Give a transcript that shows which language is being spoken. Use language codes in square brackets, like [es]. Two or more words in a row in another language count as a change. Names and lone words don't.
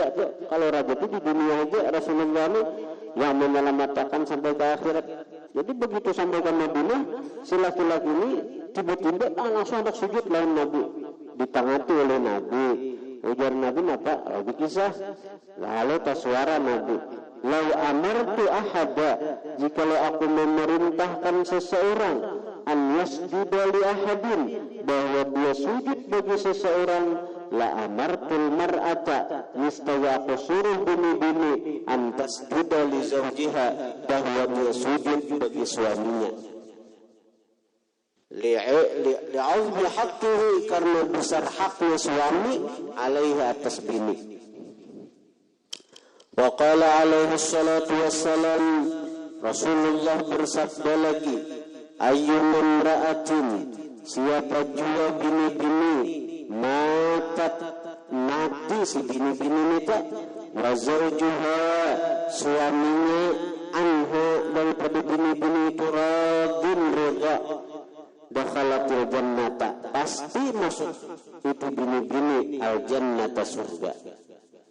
[id] Kalau raja itu di dunia aja, Rasulullah ini yang menyelamatkan sampai ke akhirat. [bjn] Jadi begitu sampai ke Madinah, si laki-laki ini tiba-tiba langsung hendak sujud lawan Nabi, ditangati oleh Nabi. Ujar Nabi apa? Lagi kisah. Lalu taswara Nabi, [ar] لو أمرت أحدا, [id] jikalau aku memerintahkan seseorang, [ar] أن يسجد لأحد, [id] bahwa dia sujud bagi seseorang, [ar] لأمرت المرأة, [bjn] niscaya aku suruh bini-bini, [ar] أن تسجد لزوجها, [id] bahwa dia sujud bagi suaminya. [ar] لعظم حقه, [id] karena besar haknya suami alaihi, atas bini. [ar] وقال عليه الصلاة والسلام, [bjn] Rasulullah bersabda lagi, [ar] أيما امرأة, [bjn] siapa jua bini-bini, mati si bini-bini nita, [ar] وزوجها, [bjn] suaminya, anha, daripada bini-bini itu, radin, rida, [ar] دخلت الجنة, [bjn] pasti masuk itu bini-bini al-jannata, surga.